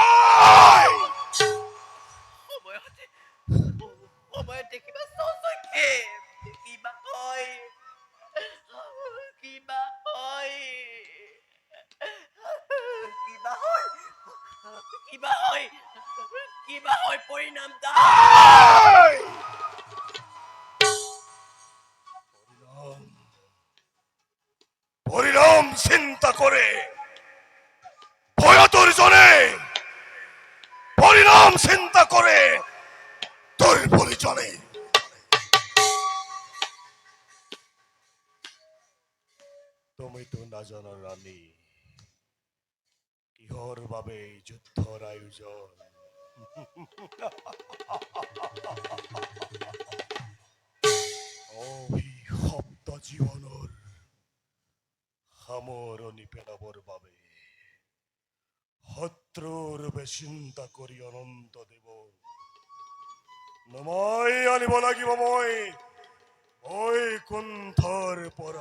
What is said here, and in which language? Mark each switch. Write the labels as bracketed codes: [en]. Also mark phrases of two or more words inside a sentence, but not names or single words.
[as] সময়ত দেখিবা স্বচক্ষে কিবা হয়। কিবা হয় পৰিণাম পরিণাম চিন্তা করে ভয়তর জনে, পরিণাম চিন্তা করে তোর পরিজনে। তুমি তো নাজানো রানী কিহৰ বাবে এই যুদ্ধৰ আয়োজন। অভিশপ্ত জীৱনৰ সামৰণি পেলাবৰ বাবে শত্ৰুৰ বাবে চিন্তা কৰি অনন্ত দেৱ নমাই আনিব লাগিব মই কুণ্ঠৰ পৰা।